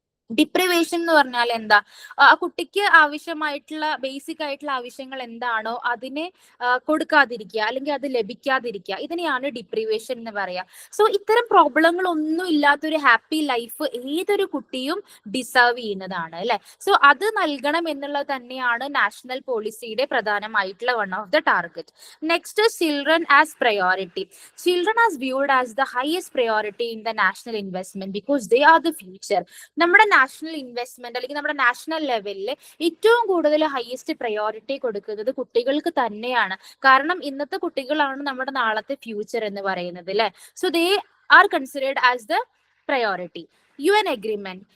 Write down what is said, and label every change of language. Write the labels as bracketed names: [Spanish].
[Malayalam] Deprivation എന്ന് പറഞ്ഞാൽ എന്താ? ആ കുട്ടിക്ക് ആവശ്യമായിട്ടുള്ള ബേസിക് ആയിട്ടുള്ള ആവശ്യങ്ങൾ എന്താണോ അതിനെ കൊടുക്കാതിരിക്കുക, അല്ലെങ്കിൽ അത് ലഭിക്കാതിരിക്കുക, ഇതിനെയാണ് ഡിപ്രിവേഷൻ എന്ന് പറയാ. സോ ഇത്തരം പ്രോബ്ലങ്ങൾ ഒന്നും ഇല്ലാത്തൊരു ഹാപ്പി ലൈഫ് ഏതൊരു കുട്ടിയും ഡിസേർവ് ചെയ്യുന്നതാണ് അല്ലെ. സോ അത് നൽകണം എന്നുള്ളത് തന്നെയാണ് നാഷണൽ പോളിസിയുടെ പ്രധാനമായിട്ടുള്ള [English] One of the target. Next, children as priority. Children are viewed as the highest priority in the national investment because they are the future. [Malayalam] നമ്മുടെ നാഷണൽ ഇൻവെസ്റ്റ്മെന്റ് അല്ലെങ്കിൽ നമ്മുടെ നാഷണൽ ലെവലിൽ ഏറ്റവും കൂടുതൽ ഹയസ്റ്റ് പ്രയോറിറ്റി കൊടുക്കുന്നത് കുട്ടികൾക്ക് തന്നെയാണ്. കാരണം ഇന്നത്തെ കുട്ടികളാണ് നമ്മുടെ നാളത്തെ ഫ്യൂച്ചർ എന്ന് പറയുന്നത് അല്ലെ. [English] So they are considered as the priority. UN agreement.